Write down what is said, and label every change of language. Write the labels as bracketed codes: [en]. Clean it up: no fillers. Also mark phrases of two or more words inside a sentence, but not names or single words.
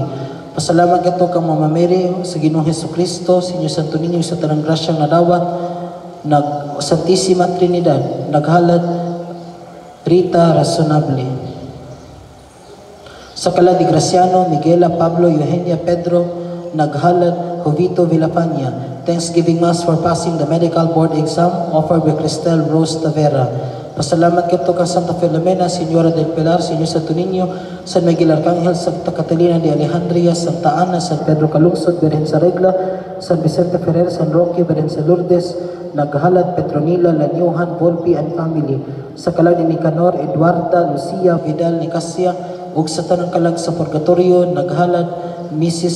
[ceb] Pasalamat kito kang Mama Mary sa Ginoong Hesukristo, Señor Santo Niño, sa tanang grasyang nadawat Santissima Trinidad naghalad Rita Razonable. Sa kalag ni Graciano Miguela Pablo Eugenia Pedro naghalad Jovito Villafania. [en] Thanksgiving Mass for passing the medical board exam offered by Cristel Rose Tavera. [ceb] Pasalamat kito kang Santa Filomena, Señora del Pilar, Señor Santo Niño, San Miguel Arcangel, Santa Catalina de Alejandria, Santa Ana, San Pedro Calungsod, Virgen sa Regla, San Vicente Ferrer, San Roque, Virgen sa Lourdes, naghalad Petronila Lanyuhan Volpi [en] and family. [ceb] Sa kalag ni Nicanor Eduarda Lucia Vidal Nicasia ug sa tanang kalag sa purgatorio naghalad Mrs.